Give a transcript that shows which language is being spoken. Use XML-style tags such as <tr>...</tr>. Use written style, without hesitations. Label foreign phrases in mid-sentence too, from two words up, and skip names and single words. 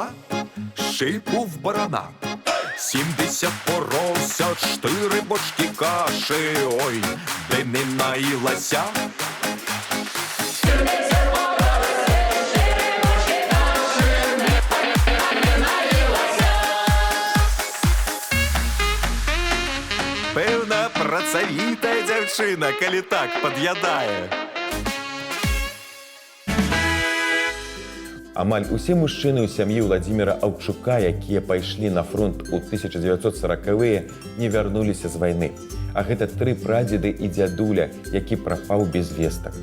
<uk>шийку в барана, 70 поросся, 4 бочки каші, ой, де не наїлася. Певна працавіта дівчина, коли так під'ядає.</uk> <be>Амаль усе мужчыны ў сям'і Владзіміра Аўчука, якія пайшлі на фронт у 1940-е, не вярнуліся з вайны. А гэта 3 прадзеды і дзядуля, які прапаў без вестак.</be>